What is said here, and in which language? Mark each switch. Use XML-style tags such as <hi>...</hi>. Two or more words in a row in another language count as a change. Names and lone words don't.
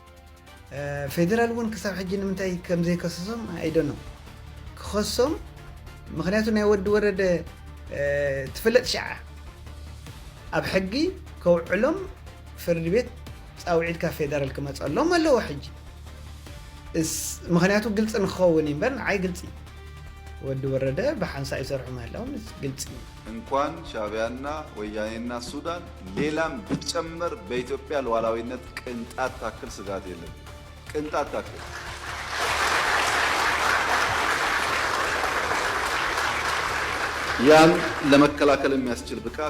<ti>ፌደራል እውን ክሳብ ሕጂ ንምንታይ ከም ዘይከሰሶም ኣይደኖ ክኸሶም ምክንያቱ ናይ ወዲ ወረደ ትፍለጥ ሸዓ ኣብ ሕጊ ከውዕሎም ፍርዲ ቤት ፃውዒትካ ፌደራል ክመፀሎም ኣለዎ ሕጂ ምክንያቱ ግልፂ ንክኸውን እምበር ንዓይ ግልፂ ወዲ ወረደ ብሓንሳ ይሰርሑ ምህላዎም ግልፂ</ti> <am>እንኳን ሻዕቢያና ወያኔና ሱዳን ሌላም ቢጨመር በኢትዮጵያ ሉዓላዊነት ቅንጣት ታክል ስጋት የለም። ቅንጣት ታክል ያን ለመከላከል የሚያስችል ብቃት</am>